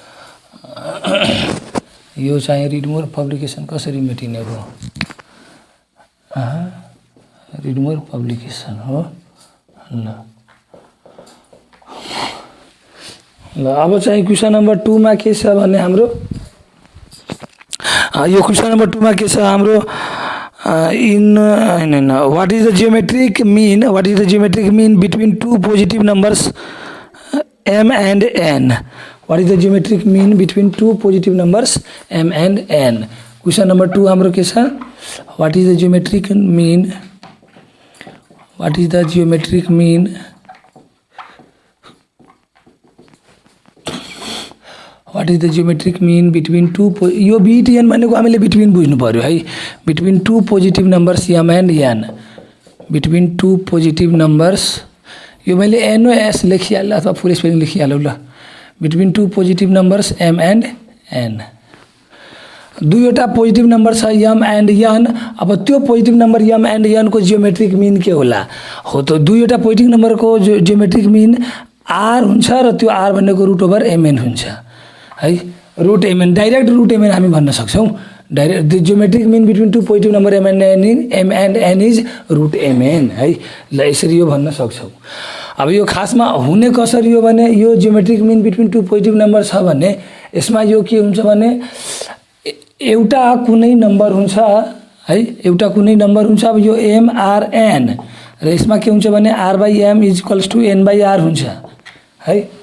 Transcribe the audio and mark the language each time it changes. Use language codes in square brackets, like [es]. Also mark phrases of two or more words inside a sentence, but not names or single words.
[ne] यो चाहिँ रिड मोर पब्लिकेसन कसरी मेटिने हो, रिड मोर पब्लिकेसन हो। ल अब चाहिँ [en] question number [ne] 2 मा के छ भने हाम्रो यो [en] question number [ne] 2 मा के छ हाम्रो [en] what is the geometric mean between two positive numbers m and n? What is the geometric mean between two positive numbers m and n? Question number [ne] 2 हाम्रो के छ, [en] what is the geometric mean between two, [ne] यो BTN भनेको हामीले बिट्विन बुझ्नु पर्यो है। [en] between two positive numbers m and n, between two positive numbers, [ne] यो मैले NOS लेखिहालेँ अथवा [en] full spelling [ne] लेखिहालौँ ल। [en] between two positive numbers m and n, [ne] दुईवटा [en] positive number [ne] छ [en] m and n. [ne] अब त्यो [en] positive number m and n [ne] को [en] geometric mean [ne] के होला, हो त दुईवटा पोजिटिभ नम्बरको [en] geometric mean [ne] r हुन्छ र त्यो r भनेको √mn हुन्छ है। √mn, डाइरेक्ट √mn हामी भन्न सक्छौँ। [en] direct the geometric mean between two positive number m and n is √mn [ne] है। ल यसरी यो भन्न सक्छौँ। अब यो खासमा हुने कसरी हो भने, यो [en] geometric mean between two positive number [ne] छ भने यसमा यो के हुन्छ भने एउटा कुनै नम्बर हुन्छ है, एउटा कुनै नम्बर हुन्छ। अब यो MRN र यसमा के हुन्छ भने R/M = N/R हुन्छ है।